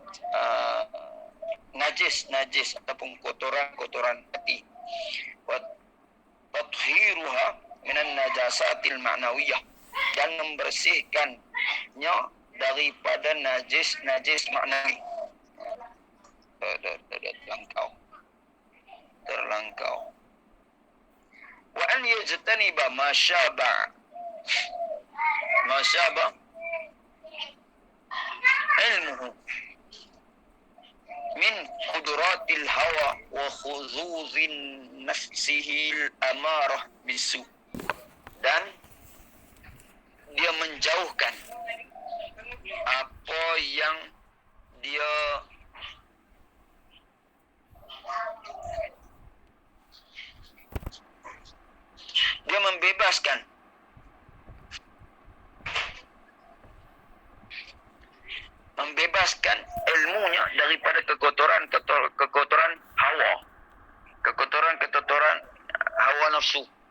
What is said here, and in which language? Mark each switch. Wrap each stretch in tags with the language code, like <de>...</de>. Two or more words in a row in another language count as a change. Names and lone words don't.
<ms>najis ataupun kotoran hati,</ms> <ar>وتطهيرها من النجاسة المعنوية,</ar> <ms>dan membersihkannya daripada najis maknawi. Terlangkau.</ms> <ar>وأن يجتنب ما شاب علمه من كدورات الهوى وحظوظ نفسه الأمارة بالسوء,</ar> <ms>dan dia menjauhkan apa yang dia membebaskan ilmunya daripada kekotoran hawa, kekotoran hawa nafsu,</ms>